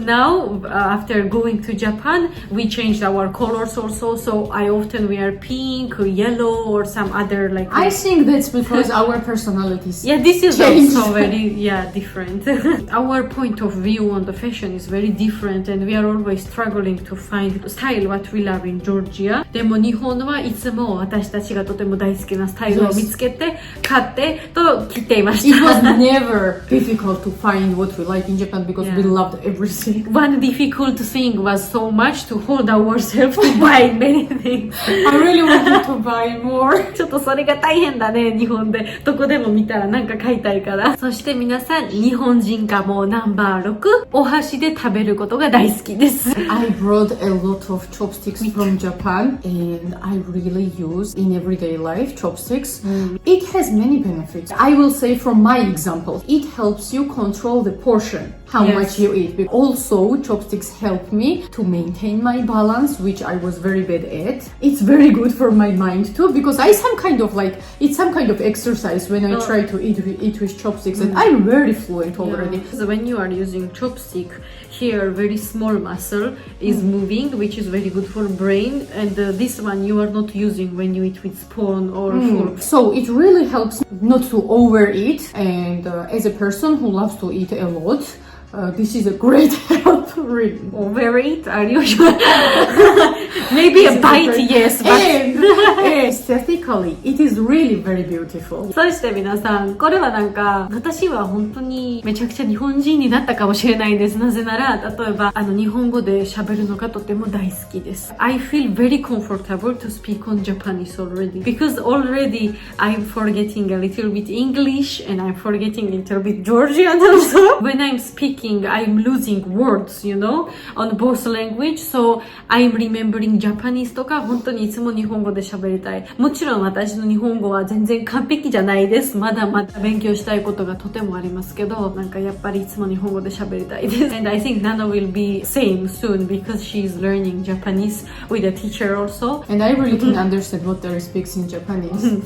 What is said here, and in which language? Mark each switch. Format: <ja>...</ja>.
<en>Now after going to Japan, we changed our colors also, so I often wear pink, yellow, or some other like. I think that's because our personalities. Yeah, this is changed. Also very different. Our point of view on the fashion is very different, and we are always struggling to find style what we love in Georgia.</en> <ja>でも日本はいつも私たちがとても大好きなスタイルを見つけて買ってと着ていました。</ja> <en>It was never difficult to find what we like in Japan because we loved everything. One difficult thing was so much to hold ourselves to buy many things. I really wanted to buy more.</en> <ja>ちょっとそれが大変だね、日本で。どこでも見たらなんか買いたいから。そして皆さん、日本人化もナンバー6、お箸で食べることが大好きです。</ja> <en>I brought a lot of chopsticks from Japan, and I really use in everyday life chopsticks. It has many benefits. I will say from my example, it helps you control the portion, how much you eat. Also, chopsticks help me to maintain my balance, which I was very bad at. It's very good for my mind too, because it's some kind of exercise when I try to eat with chopsticks, and I'm very fluent already. So when you are using chopstick, here very small muscle is moving, which is very good for brain, and this one you are not using when you eat with spoon or fork. So it really helps not to overeat, and as a person who loves to eat a lot, this is a great help. Really. Overeat? Are you sure? Maybe a bite, yes. But And aesthetic physically, it is really very beautiful.</en> <ja>そして皆さん、これはなんか、私は本当にめちゃくちゃ日本人になったかもしれないです。なぜなら、例えば、日本語で喋るのがとても大好きです。</ja> <en>I feel very comfortable to speak on Japanese already. Because already I'm forgetting a little bit English and I'm forgetting a little bit Georgian also. When I'm speaking, I'm losing words, you know, on both language. So I'm remembering Japanese</en> <ja>とか、本当にいつも日本語で喋りたい。もちろん私の日本語は全然完璧じゃないです。まだまだ勉強したいことがとてもありますけど、なんかやっぱりいつも日本語で喋りたいです。</ja> <en>And I think Nana will be same soon because she's learning Japanese with a teacher also. And I really can understand what Terry speaks in Japanese.</en>